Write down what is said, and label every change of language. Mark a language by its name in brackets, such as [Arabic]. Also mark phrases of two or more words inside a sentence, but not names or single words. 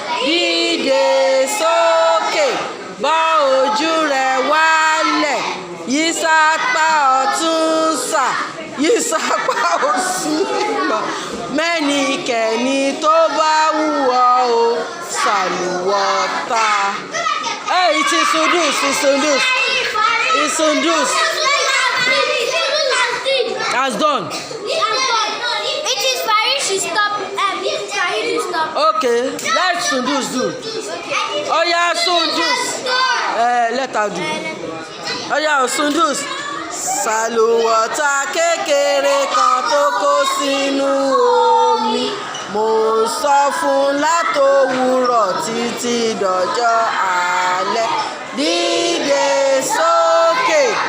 [Yoruba] Dìde sókè, bọ́ ojú rẹ wálẹ̀. Yí sápá ọ̀tún sà, yí sápá òsì mà. Mẹ́nikẹ́ni tó bá wù ọ́ o, sàlùwọ́tà. [English] Hey, it is Sundus, it's Sundus. It's Sundus. Has done. It is Farid, she stop. Um, Farid, she stop. Okay, let Sundus do. [Yoruba] Ó yá, Sundus. [English] Eh, let her do. [Yoruba] Ó yá, o, Sundus. Sàlùwọ́tà kékeré kan tó kó sínú omi. Mo sọ fún un látòwúrọ̀ títí dọjọ́ alẹ́. Dìde sókè.